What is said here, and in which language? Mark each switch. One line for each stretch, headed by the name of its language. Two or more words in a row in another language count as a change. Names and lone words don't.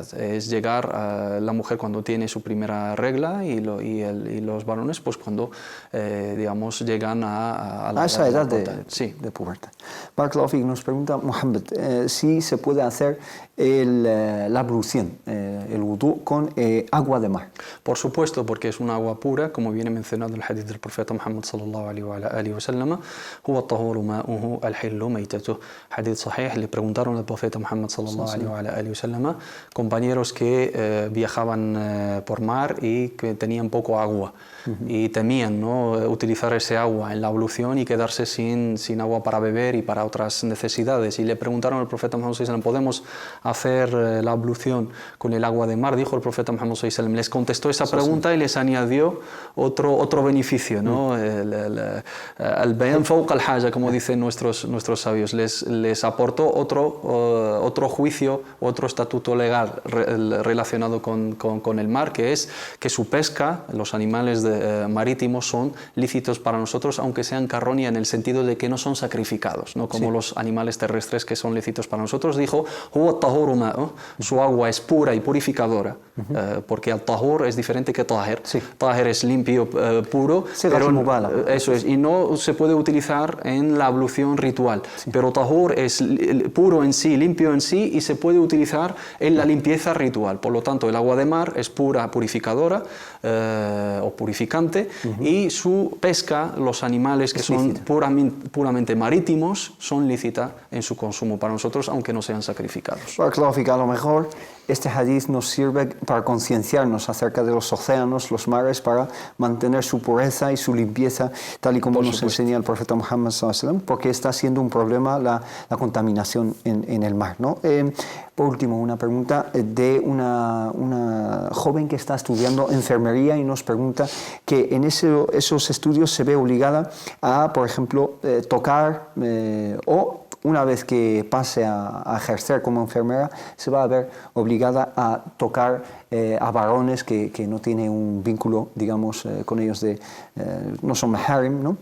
Spanish: Es llegar a la mujer cuando tiene su primera regla y los varones pues cuando, digamos, llegan a esa edad de pubertad.
Arabic: بارك الله فيك.
Spanish: Nos pregunta Mohamed si se puede hacer la ablución, el wudú, con agua de mar. Por supuesto, porque es un agua pura, como viene mencionado en el hadith del profeta Muhammad
Arabic: صلى الله عليه وسلم, هو الطهور ماؤه الحل ميتته. حديث صحيح.
Spanish: Le preguntaron al profeta Muhammad
Arabic: صلى الله عليه وسلم,
Spanish: compañeros que viajaban por mar y que tenían poco agua y temían, ¿no?, utilizar ese agua en la ablución y quedarse sin agua para beber y para otras necesidades, y le preguntaron al profeta Muhammad
Arabic: صلى الله عليه وسلم,
Spanish: ¿podemos hacer la ablución con el agua de mar? Dijo el profeta Muhammad
Arabic: صلى الله عليه وسلم,
Spanish: les contestó esa pregunta y les añadió otro beneficio, ¿no?
Arabic: البيان فوق الحاجة,
Spanish: como dicen nuestros sabios, les aportó otro juicio, otro estatuto legal relacionado con el mar, que es que su pesca, los animales marítimos son lícitos para nosotros, aunque sean carroña, en el sentido de que no son sacrificados, ¿no?, como los animales terrestres que son lícitos para nosotros. Dijo,
Arabic: هو الطهور ماؤه,
Spanish: su agua es pura y purificadora, porque al-tahur es diferente que tahir. Tahir es limpio, puro, pero eso es, y no se puede utilizar en la ablución ritual, pero tahur es puro en sí, limpio en sí, y se puede utilizar en la limpieza ritual. Por lo tanto, el agua de mar es pura, purificadora o purificante, y su pesca, los animales que son puramente marítimos, son lícitas en su consumo para nosotros, aunque no sean sacrificados. A lo mejor este hadith nos sirve para concienciarnos acerca de los océanos, los mares, para mantener su pureza y su limpieza, tal y como nos enseña el profeta Muhammad
Arabic: صلى الله عليه وسلم,
Spanish: porque está siendo un problema la contaminación en el mar, ¿no? Por último, una pregunta de una joven que está estudiando enfermería y nos pregunta que en esos estudios se ve obligada a, por ejemplo, tocar o una vez que pase a ejercer como enfermera, se va a ver obligada a tocar a varones que no tienen un vínculo, digamos, con ellos, no son maharim, ¿no?